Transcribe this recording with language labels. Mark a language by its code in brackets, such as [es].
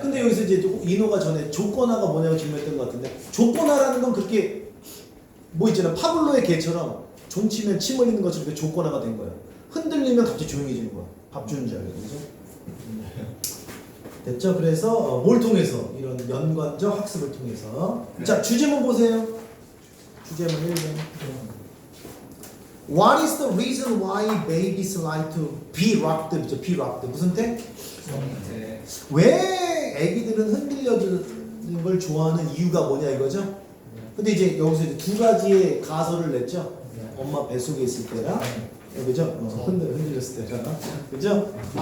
[ko] 근데 여기서 이제 인호가 전에 조건화가 뭐냐고 질문했던 것 같은데 조건화라는 건 그렇게 뭐 있잖아 파블로의 개처럼 종 치면 침 흘리는 것처럼 그렇게 조건화가 된 거야. 흔들리면 갑자기 조용해지는 거야. 밥 주는 줄 알고 그죠? 됐죠? 그래서 뭘 통해서 이런 연관적 학습을 통해서 자 주제문 보세요. 주제문 1번 [en] What is the reason why babies like to be rocked? [ko] 그죠? be rocked 무슨 때? 네. 왜 애기들은 흔들려주는 걸 좋아하는 이유가 뭐냐 이거죠? 근데 이제 여기서 이제 두 가지의 가설을 냈죠? 엄마 뱃속에 있을 때랑 그죠? 흔들렸을 때랑 그죠?